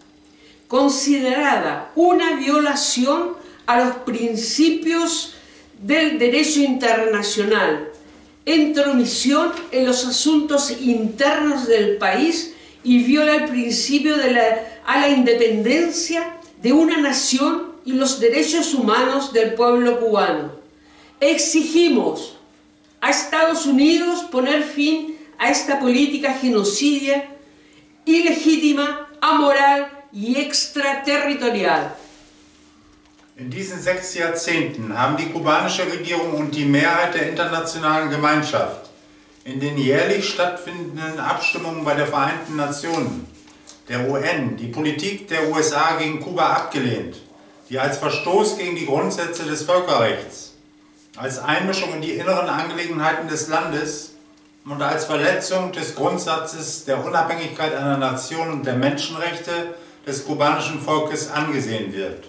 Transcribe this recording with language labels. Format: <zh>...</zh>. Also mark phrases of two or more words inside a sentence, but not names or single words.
<es>considerada una violación a los principios del derecho internacional, intromisión en los asuntos internos del país y viola el principio a la independencia de una nación y los derechos humanos del pueblo cubano. Exigimos a Estados Unidos poner fin a esta política genocidia, ilegítima, amoral y extraterritorial.</es> <de>In diesen 6 Jahrzehnten haben die kubanische Regierung und die Mehrheit der internationalen Gemeinschaft in den jährlich stattfindenden Abstimmungen bei der Vereinten Nationen, der UN, die Politik der USA gegen Kuba abgelehnt, die als Verstoß gegen die Grundsätze des Völkerrechts, als Einmischung in die inneren Angelegenheiten des Landes und als Verletzung des Grundsatzes der Unabhängigkeit einer Nation und der Menschenrechte des kubanischen Volkes angesehen wird.</de>